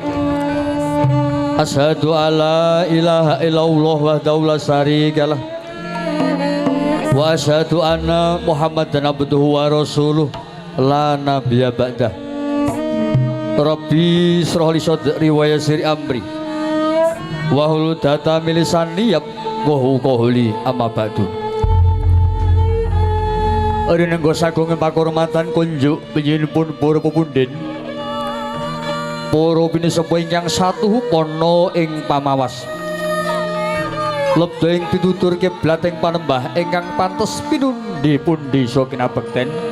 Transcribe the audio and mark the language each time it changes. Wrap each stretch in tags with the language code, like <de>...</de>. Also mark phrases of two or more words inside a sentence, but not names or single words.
<ar>أشهد أن لا إله إلا الله وحده لا شريك له وأشهد أن محمدا عبده ورسوله لا نبي بعده. رب اشرح لي صدري ويسر أمري واحلل عقدة من لساني يفقهوا قولي أما بعد.</ar> <jv>Arina sagung pakurmatan kunjuk panjenenganipun para pepundhen para pinisepuh ingkang satuhu pono ing pamawas lebda ing pitutur kiblat ing panembah ingkang pantes pinundi-pundi saking kinabekten</jv>